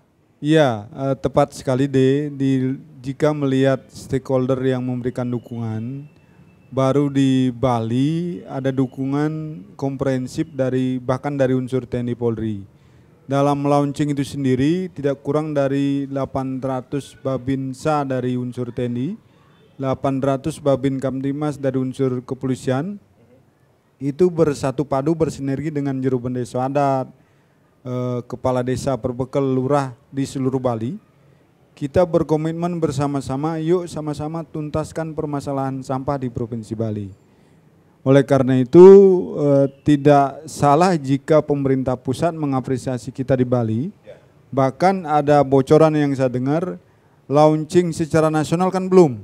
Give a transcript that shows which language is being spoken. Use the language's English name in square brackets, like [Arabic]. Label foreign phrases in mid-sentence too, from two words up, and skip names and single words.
[Indonesian] Iya, tepat sekali jika melihat stakeholder yang memberikan dukungan, baru di Bali ada dukungan komprehensif bahkan dari unsur TNI Polri. Dalam launching itu sendiri tidak kurang dari 800 babinsa dari unsur TNI, 800 babin Kamtimas dari unsur kepolisian, itu bersatu padu bersinergi dengan juru desa adat, kepala desa perbekal lurah di seluruh Bali. Kita berkomitmen bersama-sama, yuk sama-sama tuntaskan permasalahan sampah di Provinsi Bali. Oleh karena itu tidak salah jika pemerintah pusat mengapresiasi kita di Bali. Bahkan ada bocoran yang saya dengar, launching secara nasional kan belum.